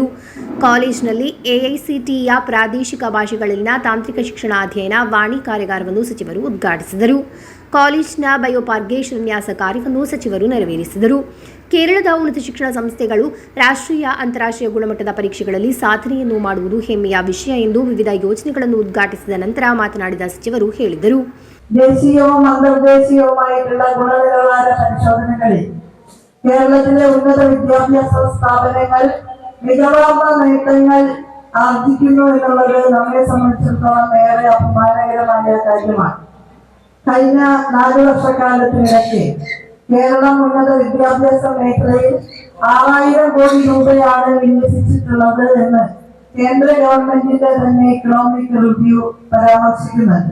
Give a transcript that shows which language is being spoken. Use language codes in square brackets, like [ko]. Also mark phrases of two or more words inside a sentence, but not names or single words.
[kn] ಕಾಲೇಜಿನಲ್ಲಿ AICTEಯ ಪ್ರಾದೇಶಿಕ ಭಾಷೆಗಳಲ್ಲಿನ ತಾಂತ್ರಿಕ ಶಿಕ್ಷಣ ಅಧ್ಯಯನ ವಾಣಿ ಕಾರ್ಯಾಗಾರವನ್ನು ಸಚಿವರು ಉದ್ಘಾಟಿಸಿದರು. ಕಾಲೇಜಿನ ಬಯೋಪಾರ್ಕ್ಗೆ ಶಿಲಾನ್ಯಾಸ ಕಾರ್ಯವನ್ನು ಸಚಿವರು ನೆರವೇರಿಸಿದರು. ಕೇರಳದ ಉನ್ನತ ಶಿಕ್ಷಣ ಸಂಸ್ಥೆಗಳು ರಾಷ್ಟ್ರೀಯ ಅಂತಾರಾಷ್ಟ್ರೀಯ ಗುಣಮಟ್ಟದ ಪರೀಕ್ಷೆಗಳಲ್ಲಿ ಸಾಧನೆಯನ್ನು ಮಾಡುವುದು ಹೆಮ್ಮೆಯ ವಿಷಯ ಎಂದು ವಿವಿಧ ಯೋಜನೆಗಳನ್ನು ಉದ್ಘಾಟಿಸಿದ ನಂತರ ಮಾತನಾಡಿದ ಸಚಿವರು ಹೇಳಿದರು. [ml] ദേശീയവും അന്തർദേശീയവുമായിട്ടുള്ള ഗുണനിലവാര പരിശോധനകളിൽ കേരളത്തിലെ ഉന്നത വിദ്യാഭ്യാസ സ്ഥാപനങ്ങൾ മികവാർന്ന നേട്ടങ്ങൾ ആർജിക്കുന്നു എന്നുള്ളത് നമ്മെ സംബന്ധിച്ചിടത്തോളം ഏറെ അഭിമാനകരമായ കാര്യമാണ്. കഴിഞ്ഞ 4 വർഷക്കാലത്തിനിടയ്ക്ക് കേരളം ഉന്നത വിദ്യാഭ്യാസ മേഖലയിൽ 6000 കോടി രൂപയാണ് വിന്യസിച്ചിട്ടുള്ളത് എന്ന് കേന്ദ്ര ഗവൺമെന്റിന്റെ തന്നെ ഇക്കണോമിക് റിവ്യൂ പരാമർശിക്കുന്നുണ്ട്.